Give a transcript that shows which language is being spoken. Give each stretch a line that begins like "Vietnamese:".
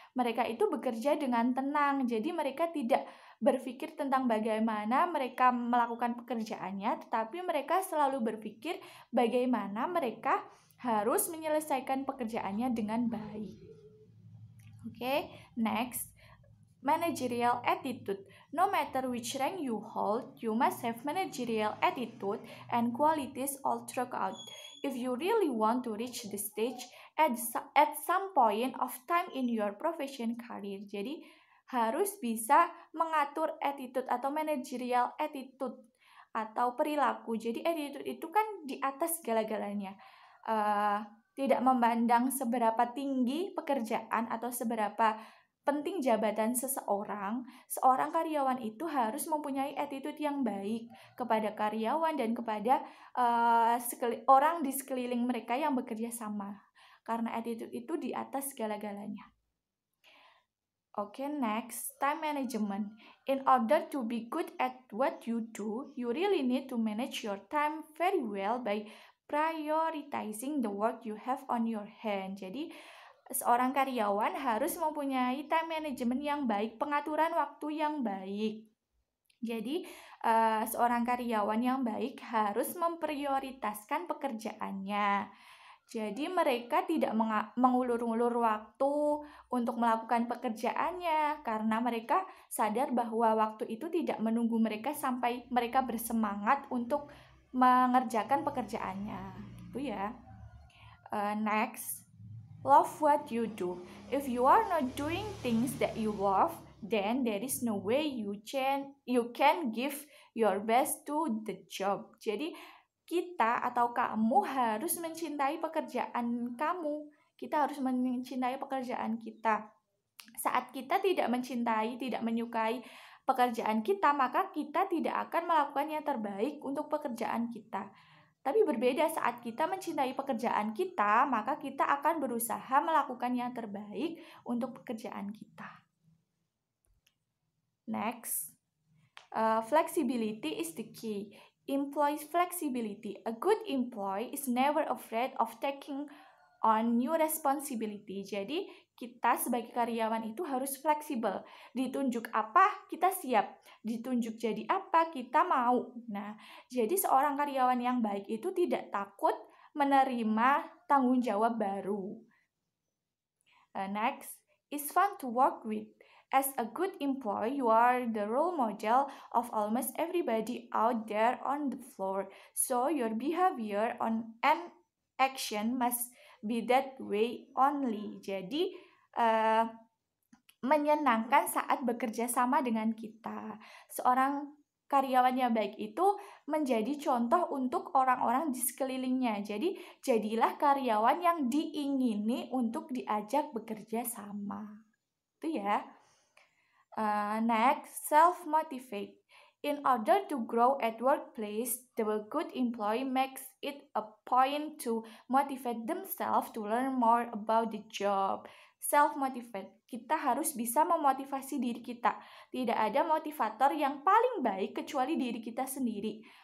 Indonesian: Mereka itu bekerja dengan tenang, jadi mereka tidak berpikir tentang bagaimana mereka melakukan pekerjaannya, tetapi mereka selalu berpikir bagaimana mereka harus menyelesaikan pekerjaannya dengan baik.
English: Okay, next. Managerial attitude. No matter which rank you hold, you must have managerial attitude and qualities all throughout. If you really want to reach the stage at some point of time in your profession career,
Indonesian: jadi harus bisa mengatur attitude atau managerial attitude atau perilaku. Jadi attitude itu kan di atas segala-galanya. Tidak memandang seberapa tinggi pekerjaan atau seberapa penting jabatan seorang karyawan itu harus mempunyai attitude yang baik kepada karyawan dan kepada orang di sekeliling mereka yang bekerja sama. Karena attitude itu di atas segala-galanya.
English: Okay, next, time management. In order to be good at what you do, you really need to manage your time very well by prioritizing the work you have on your hand.
Indonesian: Jadi, seorang karyawan harus mempunyai time management yang baik, pengaturan waktu yang baik. Jadi, seorang karyawan yang baik harus memprioritaskan pekerjaannya. Jadi, mereka tidak mengulur-ulur waktu untuk melakukan pekerjaannya karena mereka sadar bahwa waktu itu tidak menunggu mereka sampai mereka bersemangat untuk mengerjakan pekerjaannya. Itu ya.
English: Next. Love what you do. If you are not doing things that you love, then there is no way you can give your best to the job.
Indonesian: Jadi kita atau kamu harus mencintai pekerjaan kamu. Kita harus mencintai pekerjaan kita. Saat kita tidak mencintai, tidak menyukai pekerjaan kita, maka kita tidak akan melakukan yang terbaik untuk pekerjaan kita. Tapi berbeda saat kita mencintai pekerjaan kita, maka kita akan berusaha melakukan yang terbaik untuk pekerjaan kita.
English: Next, flexibility is the key. Employee flexibility. A good employee is never afraid of taking on new responsibility.
Indonesian: Jadi kita sebagai karyawan itu harus fleksibel. Ditunjuk apa, kita siap. Ditunjuk jadi apa, kita mau. Nah, jadi seorang karyawan yang baik itu tidak takut menerima tanggung jawab baru.
English: Next, it's fun to work with. As a good employee, you are the role model of almost everybody out there on the floor. So your behavior and action must be that way only.
Indonesian: Jadi menyenangkan saat bekerja sama dengan kita. Seorang karyawan yang baik itu menjadi contoh untuk orang-orang di sekelilingnya. Jadi jadilah karyawan yang diingini untuk diajak bekerja sama. Itu ya.
English: Next, self-motivate. In order to grow at workplace, the good employee makes it a point to motivate themselves to learn more about the job. Self-motivate.
Indonesian: Kita harus bisa memotivasi diri kita. Tidak ada motivator yang paling baik kecuali diri kita sendiri.